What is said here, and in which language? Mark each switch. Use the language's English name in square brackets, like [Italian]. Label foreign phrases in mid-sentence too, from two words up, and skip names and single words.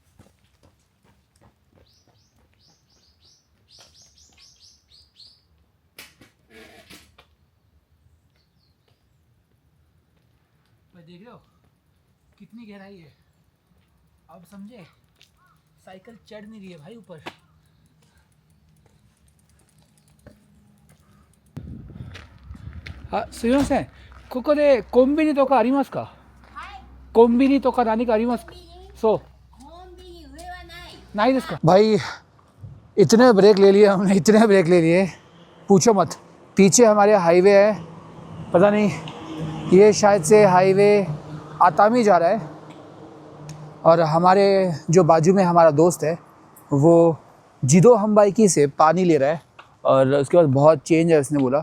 [Hindi] भाई देख रहे हो कितनी गहराई है, अब समझे। साइकिल चढ़ नहीं रही है भाई ऊपर। हाँ सुनो से, [Japanese] ここでコンビニとかありますか？コンビニとか何かありますか？そうないですか [Hindi] भाई। इतने ब्रेक ले लिए हमने, इतने ब्रेक ले लिए, पूछो मत। पीछे हमारे हाईवे है, पता नहीं ये शायद से हाईवे आतामी जा रहा है, और हमारे जो बाजू में हमारा दोस्त है वो [Japanese] 自動販売機 [Hindi] से पानी ले रहा है, और उसके बाद बहुत चेंज है उसने बोला।